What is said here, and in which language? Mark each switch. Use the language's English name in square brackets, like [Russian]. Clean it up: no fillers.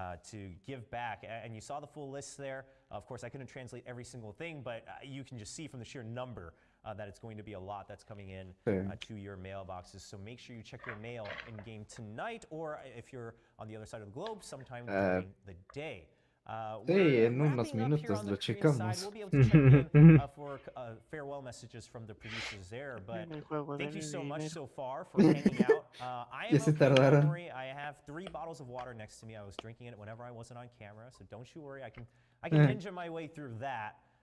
[English] To give back, and you saw the full list there. Of course, I couldn't translate every single thing, but you can just see from the sheer number that it's going to be a lot that's coming in to your mailboxes. So make sure you check your mail in game tonight, or if you're on the other side of the globe, sometime during the day. [Spanish] Sí, en unos minutos lo checamos. [English] We'll be able to check in for farewell messages from the producers there, but thank you so much so far for hanging out. I am [Spanish] Ya se [English] okay, don't [Spanish] tardaron. [English] worry. I have 3 bottles of water next to me. I was drinking it whenever I wasn't on camera, so don't you worry. I can ninja my way through that.